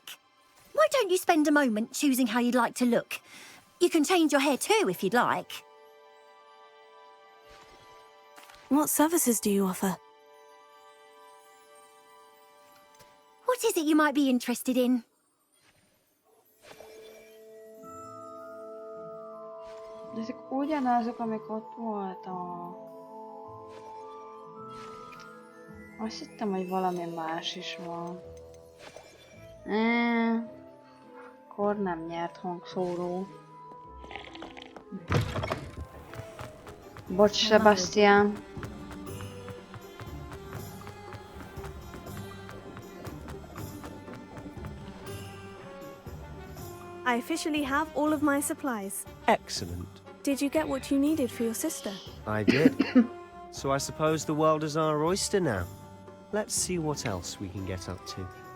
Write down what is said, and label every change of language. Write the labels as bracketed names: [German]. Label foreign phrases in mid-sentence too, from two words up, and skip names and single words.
[English] Why don't you spend a moment choosing how you'd like to look? You can change your hair too, if you'd like. What services do you offer? What is it you might be interested in? [Hungarian] Ezek ugyanazok, amik ott voltak. Azt hittem, hogy valami más is van. Akkor nem nyert hangszóró. Bocs, Sebastian. [English] I officially have all of my supplies. Excellent. Did you get what you needed for your sister? I did. So I suppose the world is our oyster now. Let's see what else we can get up to.